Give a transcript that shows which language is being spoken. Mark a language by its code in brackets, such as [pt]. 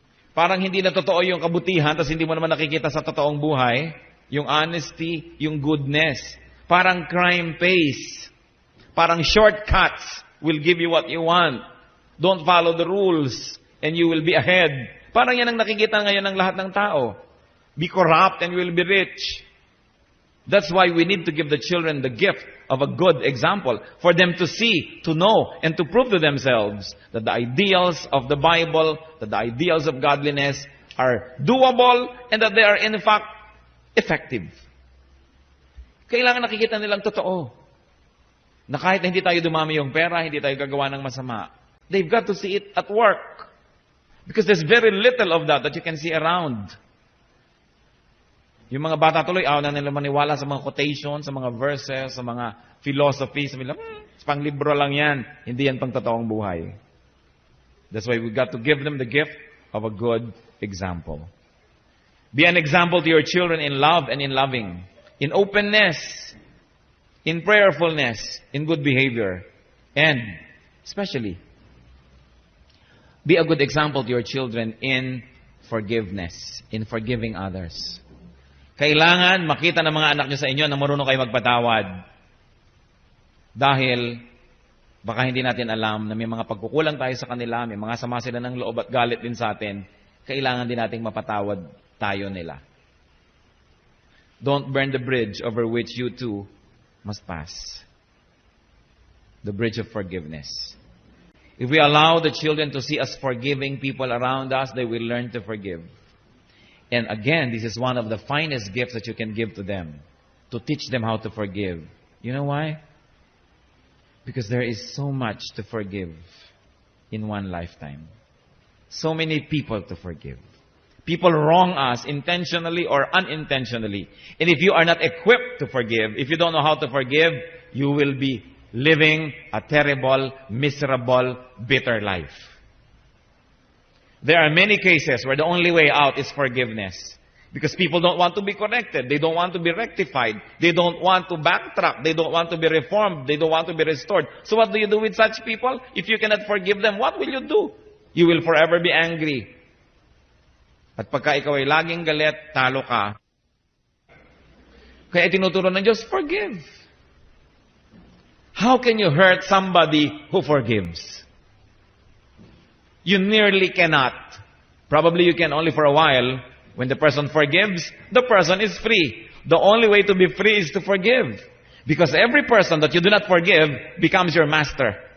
[tl] Parang hindi na totoo yung kabutihan, tapos hindi mo naman nakikita sa totoong buhay, yung honesty, yung goodness. [en] Parang crime pays. Parang shortcuts will give you what you want. Don't follow the rules and you will be ahead. [tl] Parang yan ang nakikita ngayon ng lahat ng tao. [en] Be corrupt and you will be rich. That's why we need to give the children the gift of a good example for them to see, to know, and to prove to themselves that the ideals of the Bible, that the ideals of godliness are doable and that they are in fact effective. [tl] Kailangan nakikita nilang totoo. Na kahit hindi tayo dumami yung pera, hindi tayo gagawa ng masama. [en] They've got to see it at work. Because there's very little of that you can see around. [tl] Yung mga bata tuloy, ayaw na nila maniwala sa mga quotations, sa mga verses, sa mga philosophy. Sabi nila, pang libro lang yan. Hindi yan pang totoong buhay. [en] That's why we got to give them the gift of a good example. Be an example to your children in love and in loving, in openness, in prayerfulness, in good behavior, and especially, be a good example to your children in forgiveness, in forgiving others. [tl] Kailangan makita ng mga anak nyo sa inyo na marunong kayo magpatawad. Dahil baka hindi natin alam na may mga pagkukulang tayo sa kanila, may mga sama sila ng loob at galit din sa atin. Kailangan din nating mapatawad tayo nila. [en] Don't burn the bridge over which you too must pass. The bridge of forgiveness. If we allow the children to see us forgiving people around us, they will learn to forgive. And again, this is one of the finest gifts that you can give to them. To teach them how to forgive. You know why? Because there is so much to forgive in one lifetime. So many people to forgive. People wrong us intentionally or unintentionally. And if you are not equipped to forgive, if you don't know how to forgive, you will be living a terrible, miserable, bitter life. There are many cases where the only way out is forgiveness. Because people don't want to be corrected. They don't want to be rectified. They don't want to backtrack. They don't want to be reformed. They don't want to be restored. So what do you do with such people? If you cannot forgive them, what will you do? You will forever be angry. [tl] At pagka ikaw ay laging galit, talo ka. Kaya tinuturo ng Diyos, forgive. [en] How can you hurt somebody who forgives? You nearly cannot. Probably you can only for a while. When the person forgives, the person is free. The only way to be free is to forgive. Because every person that you do not forgive becomes your master.